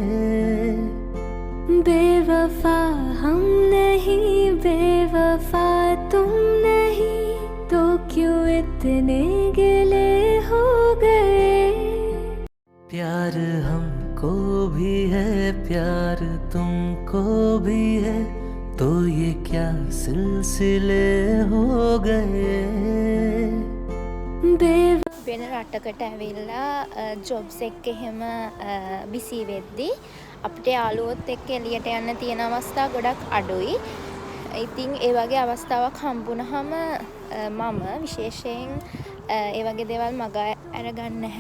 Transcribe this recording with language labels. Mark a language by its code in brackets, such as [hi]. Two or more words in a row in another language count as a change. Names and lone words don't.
[hi] बेवफा हम नहीं बेवफा तुम नहीं तो क्यों इतने गिले हो गए प्यार हमको भी है प्यार तुमको भी है तो ये क्या सिलसिले हो गए [si] වෙන රටකට ඇවිල්ලා ජොබ්ස් එක්ක එහෙම බිසි වෙද්දි අපිට යාළුවොත් එක්ක එළියට යන්න තියෙන අවස්ථා ගොඩක් අඩුයි. ඉතින් ඒ වගේ අවස්ථාවක් හම්බුනහම මම විශේෂයෙන් ඒ වගේ දේවල් මග අරගන්නේ නැහැ.